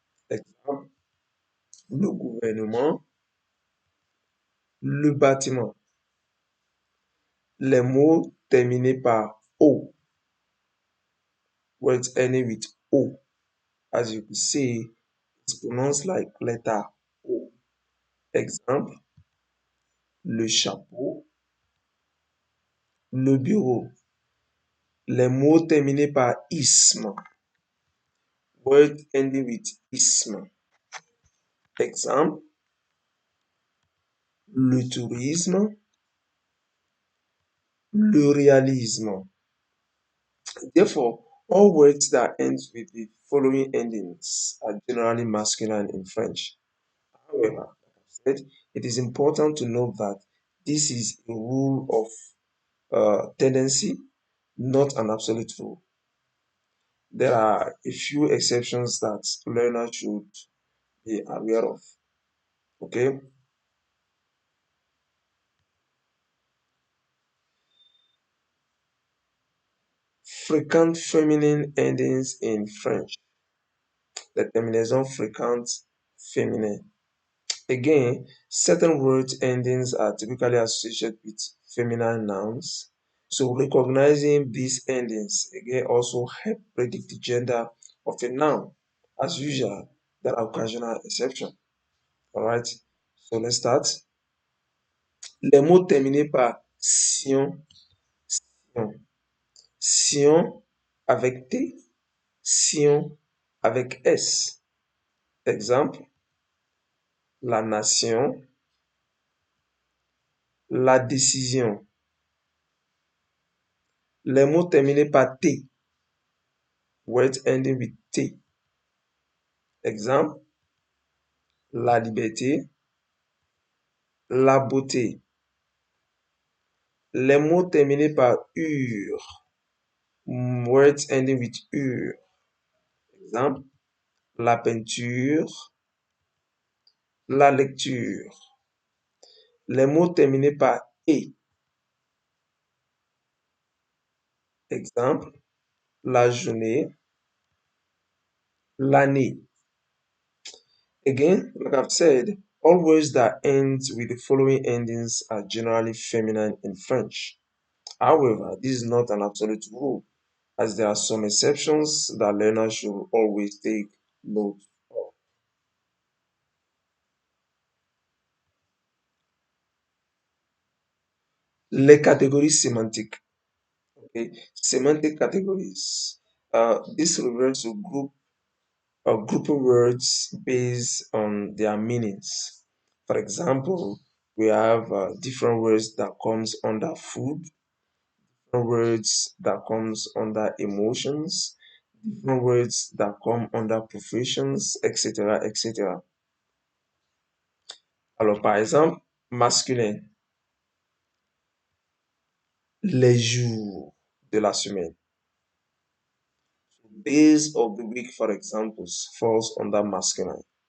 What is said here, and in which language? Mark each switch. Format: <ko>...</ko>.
<fr>Exemple, le gouvernement, le bâtiment. Les mots terminés par o,</fr> <en>words ending with o. As you can see, it's pronounced like letter O.</en> <fr>Exemple, le chapeau, le bureau. Les mots terminés par isme,</fr> <en>word ending with isme.</en> <fr>Exemple, le tourisme, le réalisme.</fr> <en>Therefore, all words that end with the following endings are generally masculine in French. However, like I said, it is important to note that this is a rule of tendency, not an absolute rule. There are a few exceptions that learners should be aware of. Okay. Frequent feminine endings in French.</en> <fr>The terminaison fréquente féminin.</fr> <en>Again, certain word endings are typically associated with feminine nouns. So recognizing these endings again also help predict the gender of a noun. As usual, there are occasional exceptions. All right. So let's start.</en> <fr>Les mots terminés par sion, sion, sion avec T, sion avec S. Exemple, la nation, la décision. Les mots terminés par T,</fr> <en>words ending with T.</en> <fr>Exemple, la liberté, la beauté. Les mots terminés par UR,</fr> <en>words ending with UR.</en> <fr>Exemple, la peinture, la lecture. Les mots terminés par E. Exemple, la journée, l'année.</fr> <en>Again, like I've said, all words that end with the following endings are generally feminine in French. However, this is not an absolute rule, as there are some exceptions that learners should always take note of.</en> <fr>Les catégories sémantiques.</fr> <en>Okay, semantic categories. This refers to grouping words based on their meanings. For example, we have different words that comes under food, different words that comes under emotions, different words that come under professions, etc., etc.</en> <fr>Alors, par exemple, masculin, les jours de la semaine.</fr> <en>Days of the week, for example, falls under masculine.</en>